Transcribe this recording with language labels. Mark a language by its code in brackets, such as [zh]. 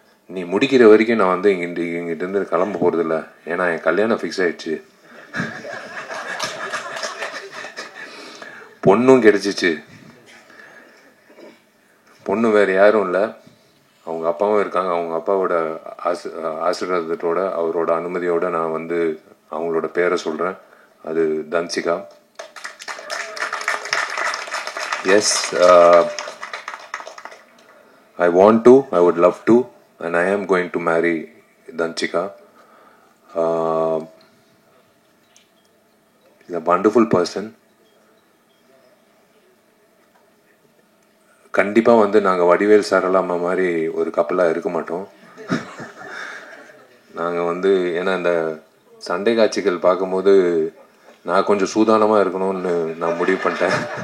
[ta] நீ முடிக்கிற வரைக்கும் நான் வந்து இங்கிட்டிருந்து கிளம்ப போகிறதில்ல, ஏன்னா என் கல்யாணம் ஃபிக்ஸ் ஆயிடுச்சு, பொண்ணும் கிடைச்சிச்சு. பொண்ணு வேறு யாரும் இல்லை, அவங்க அப்பாவும் இருக்காங்க. அவங்க அப்பாவோட ஆசீர்வாதத்தோட அவரோட அனுமதியோட நான் வந்து அவங்களோட பேரை சொல்கிறேன், அது Dhanshika. [en] Yes, I want to, I would love to, and I am going to marry Danchika. She's a wonderful person. [ta] கண்டிப்பாக வந்து நாங்கள் வடிவேல் சாரலாமா மாதிரி ஒரு கப்பலாக இருக்க மாட்டோம். நாங்கள் வந்து ஏன்னா இந்த சண்டை காட்சிகள் பார்க்கும்போது நான் கொஞ்சம் சூதானமாக இருக்கணும்னு நான் முடிவு பண்ணிட்டேன்.